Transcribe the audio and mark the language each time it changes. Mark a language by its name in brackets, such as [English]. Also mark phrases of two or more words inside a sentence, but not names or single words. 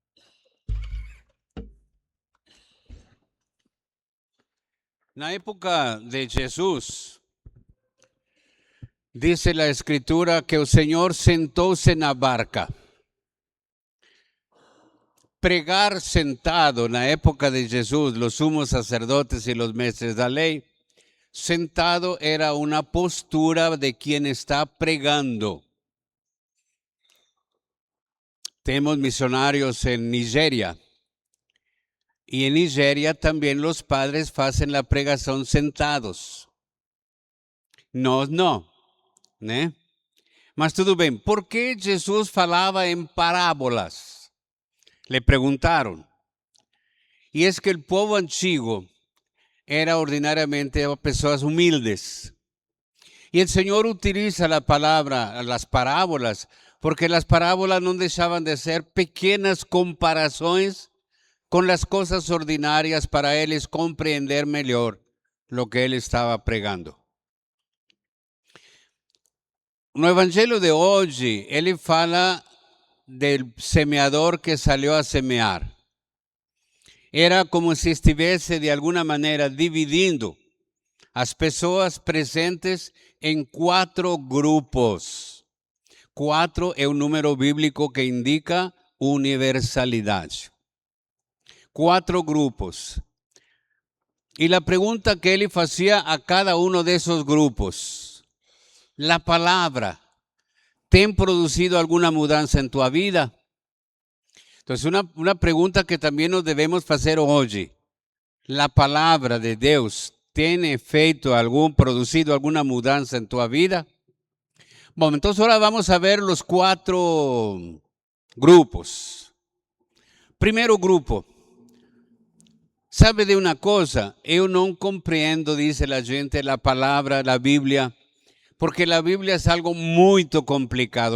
[Portuguese] Na época de Jesus, dice a Escritura que o Senhor sentou-se na barca. Pregar sentado na época de Jesus, [Spanish] los sumos sacerdotes y los [Portuguese] mestres da [Spanish] ley, sentado era una postura de quien está pregando. Tenemos misionarios en Nigeria. Y en Nigeria también los padres hacen la pregación sentados. [Portuguese] Nós não, né? Mas tudo bem, por que Jesus falava em parábolas? Le perguntaram. E é que o povo antigo era ordinariamente pessoas humildes. E o Senhor utiliza a palavra, as parábolas, porque as parábolas não deixavam de ser pequenas comparações com as coisas ordinárias para eles compreender melhor [Spanish] lo que él estaba [Portuguese] pregando. No evangelho de hoje, ele fala del semeador que salió a semear. Era como se estivesse, de alguma maneira, dividindo as pessoas presentes em 4 grupos. 4 é um número bíblico que indica universalidade. 4 grupos. E a pergunta que ele fazia a cada um desses grupos: [Spanish] ¿la palabra [Portuguese] tem produzido alguma mudança em tua vida? Então, uma pergunta que também nos devemos fazer hoje: [Spanish] ¿la palabra de [Portuguese] Deus tem produzido alguma mudança em tua vida? Bom, então agora vamos a ver os 4 grupos. Primeiro grupo. Sabe de uma coisa? Eu não compreendo, diz a gente, a palavra, a Bíblia, porque a Bíblia é algo muito complicado.